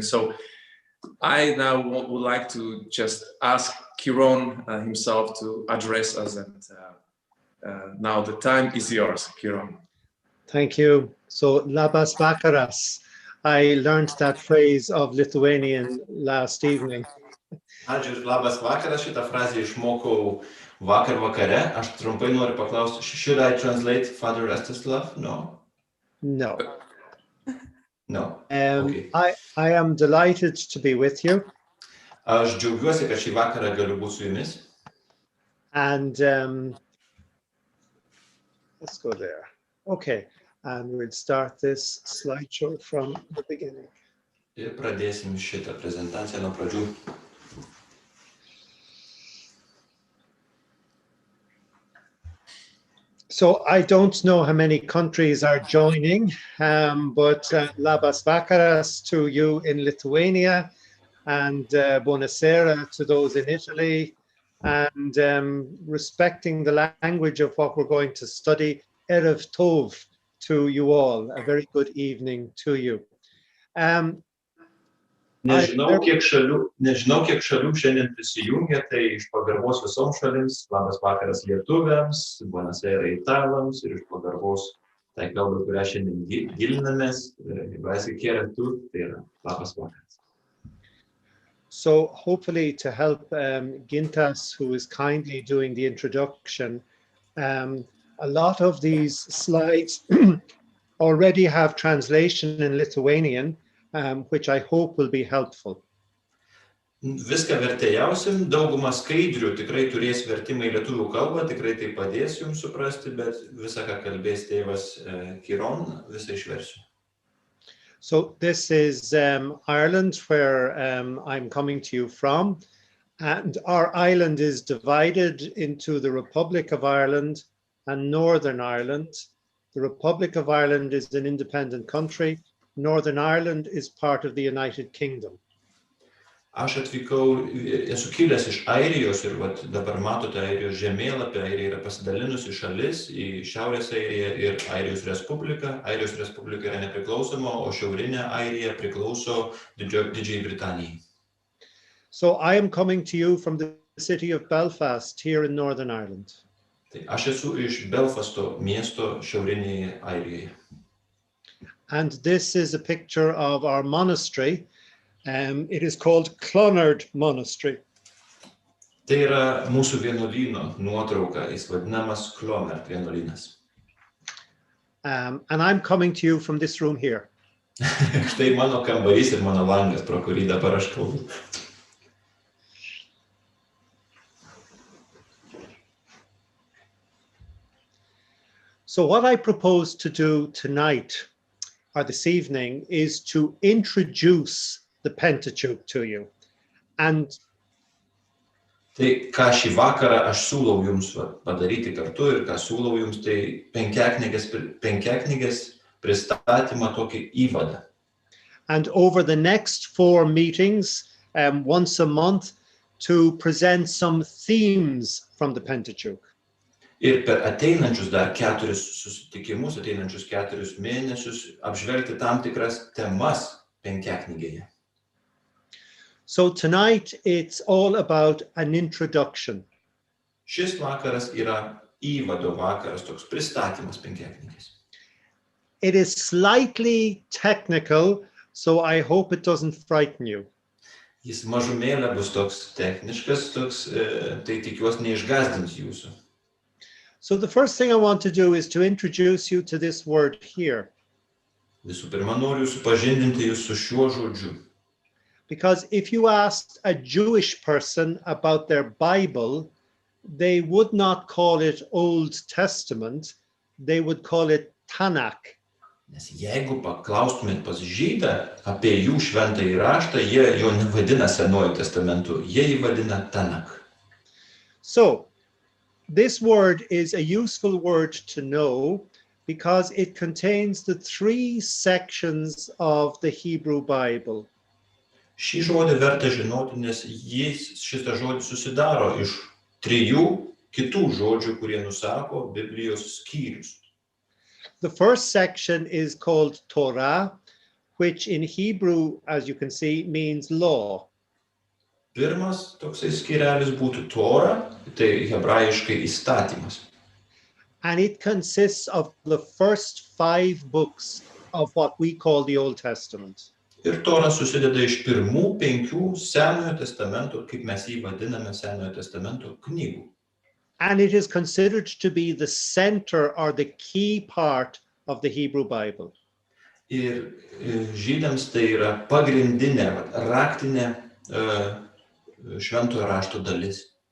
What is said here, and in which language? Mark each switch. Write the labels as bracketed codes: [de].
[en] So I now would like to just ask Ciarán himself to address us, and now the time is yours, Ciarán. Thank you. So, [lt] labas vakaras. [en] I learned that phrase of Lithuanian last evening. [lt] Ačiū, labas vakaras, šitą frazę išmokau vakar vakare. Aš trumpai noriu paklausti, [en] should I translate Father Rastislav? No. No. No. Okay. I am delighted to be with you. [lt] Aš džiaugiuosi, kad šį vakarą galiu būti su jumis. [en] And let's go there. Okay. And we'll start this slideshow from the beginning. [lt] Ir pradėsim šitą prezentaciją nuo pradžių. [en] So I don't know how many countries are joining, but [lt] labas vakaras [en] to you in Lithuania, and buonasera to those in Italy, and respecting the language of what we're going to study, [he] erev tov [en] to you all. A very good evening to you. [lt] Nežinau, kiek šalių šiandien prisijungia, tai iš pagarbos visoms šalims, labas vakaras lietuviams, buonasera italams ir iš pagarbos tai kalbai, kurią šiandien gilinamės, tai yra labas vakaras. [en] So hopefully to help Gintas, who is kindly doing the introduction, a lot of these slides already have translation in Lithuanian, which I hope will be helpful. [lt] Viską vertėjausim, daugumą skaidrių tikrai turės vertimą į lietuvių kalbą, tikrai tai padės jums suprasti, bet visą, ką kalbės tėvas Ciarán, visą išversiu. [en] So this is Ireland, where I'm coming to you from, and our island is divided into the Republic of Ireland and Northern Ireland. The Republic of Ireland is an independent country. Northern Ireland is part of the United Kingdom. [lt] Aš atvykau, esu kilęs iš Airijos ir dabar matote Airijos žemėlapį. Airija yra pasidalinusi šalis į Šiaurės Airiją ir Airijos Respubliką. Airijos Respublika yra nepriklausoma, o šiaurinė Airija priklauso Didžiajai Britanijai. [en] So I am coming to you from the city of Belfast here in Northern Ireland. [lt] Tai aš esu iš Belfasto miesto šiaurinėje Airijoje. [en] And this is a picture of our monastery. It is called Clonard Monastery. [lt] Tai yra mūsų vienuolyno nuotrauka, jis vadinamas Clonard vienuolynas. [en] And I'm coming to you from this room here. [lt] Štai mano kambarys ir mano langas, pro kurį dabar aš kalbu. [en] So what I propose to do tonight, or this evening, is to introduce the Pentateuch to you. And [lt] tai, ką šį vakarą aš siūlau jums padaryti kartu ir ką siūlau jums, tai Penkiaknygės pristatymą tokį įvadą. [en] And over the next 4 meetings, once a month, to present some themes from the Pentateuch. [lt] Ir per ateinančius dar 4 susitikimus, ateinančius 4 mėnesius, apžvelgti tam tikras temas Penkiaknygėje. [en] So tonight it's all about an introduction. [lt] Šis vakaras yra įvado vakaras, toks pristatymas Penkiaknygės. [en] It is slightly technical, so I hope it doesn't frighten you. [lt] Jis mažumėlę bus toks techniškas, tai tikiuosi neišgąsdins jūsų. [en] So the first thing I want to do is to introduce you to this word here. [lt] Visų pirma, noriu supažindinti jūs su šiuo žodžiu. [en] Because if you asked a Jewish person about their Bible, they would not call it Old Testament, they would call it Tanakh. [lt] Nes jeigu paklaustumėt pas žydą apie jų šventąjį raštą, jie jo nevadina Senuoju testamentu, jie jį vadina Tanakh. [en] So, this word is a useful word to know because it contains the 3 sections of the Hebrew Bible. [lt] Šį žodį verta žinoti, nes šitas žodis susidaro iš 3 kitų žodžių, kurie nusako Biblijos skyrius. [en] The first section is called Torah, which in Hebrew, as you can see, means law. [lt] Pirmas toksai skyrelis būtų Tora, tai hebrajiškai įstatymas. [en] And it consists of the first 5 books of what we call the Old Testament. [lt] Ir Tora susideda iš pirmų 5 Senojo testamento, kaip mes jį vadiname Senojo testamento knygų. [en] And it is considered to be the center or the key part of the Hebrew Bible. [lt] Ir žydams tai yra pagrindinė, raktinė šventojo rašto dalis.